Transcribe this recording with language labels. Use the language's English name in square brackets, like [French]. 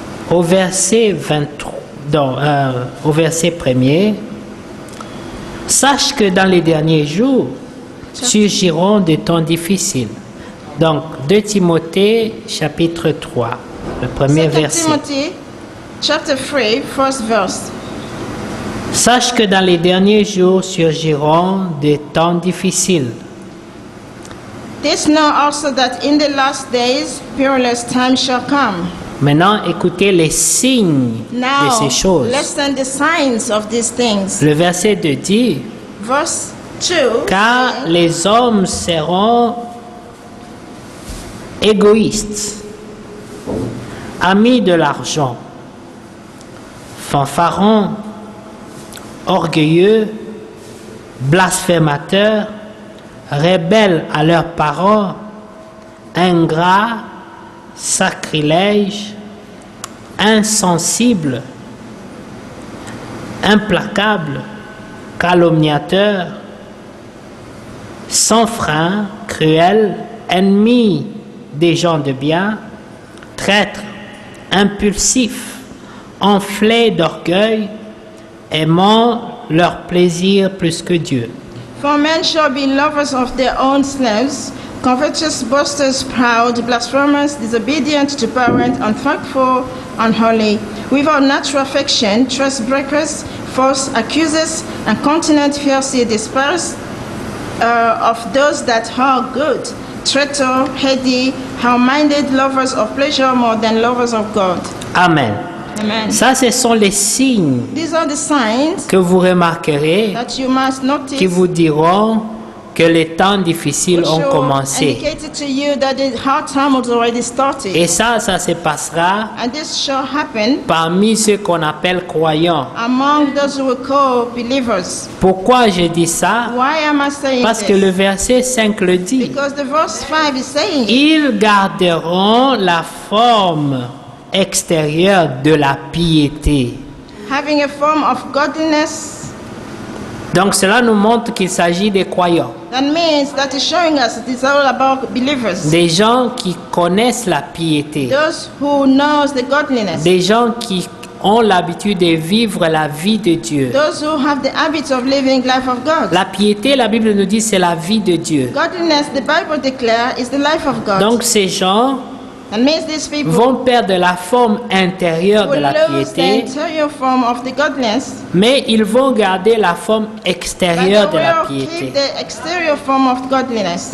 [French] au verset 23, au verset 1er, sache que dans les derniers jours surgiront des temps difficiles. Donc, 2 Timothée, chapitre 3, le premier 2 verset. [English] Timothy chapter 3, first verse. [French] Sache que dans les derniers jours surgiront des temps difficiles. [English] This know also that in the last days perilous times shall come. [French] Maintenant, écoutez les signes de [English] Now, [French] ces choses. [English] listen the signs of these things. [French] Le verset 2 dit, [English] Verse 2, [French] car les hommes seront égoïstes, amis de l'argent, fanfarons, orgueilleux, blasphémateurs, rebelles à leurs parents, ingrats, sacrilèges, insensibles, implacables, calomniateurs, sans frein, cruels, ennemis des gens de bien, traîtres, impulsifs, enflés d'orgueil, aimant leur plaisir plus que Dieu. [English] for men shall be lovers of their own slaves, covetous, boasters, proud, blasphemers, disobedient to parents, unthankful, unholy, without natural affection, trust breakers, false accusers, incontinent, fiercely despised of those that are good, traitor, heady, high-minded, lovers of pleasure more than lovers of God. [French] Amen. [English] Amen. [French] Ça, ce sont les signes [English] These are the signs [French] que vous remarquerez [English] that you must notice, [French] qui vous diront que les temps difficiles [English] which [French] ont [English] will [French] commencé. [English] indicate to you that the hard time has already started. [French] Et ça se passera [English] And this shall happen [French] parmi ceux qu'on appelle croyants. [English] among those who we call believers. [French] Pourquoi je dis ça? [English] Why am I saying [French] Parce que [English] this? [French] le verset 5 le dit. [English] Because the verse 5 is saying, [French] Ils garderont la forme extérieure de la piété. [English] having a form of godliness. [French] Donc cela nous montre qu'il s'agit des croyants, [English] That means that is showing us it is all about believers. [French] des gens qui connaissent la piété, [English] Those who knows the godliness. [French] des gens qui ont l'habitude de vivre la vie de Dieu. [English] Those who have the habit of living life of God. [French] La piété, la Bible nous dit, c'est la vie de Dieu. [English] Godliness, the Bible declares, is the life of God. [French] Donc ces gens [English] That means these people [French] vont perdre la forme intérieure de [English] will [French] la [English] lose the [French] piété, [English] interior form of the godliness, [French] mais ils vont garder la forme [English] but [French] extérieure de [English] they [French] la [English] will [French] piété. [English] keep the exterior form of godliness.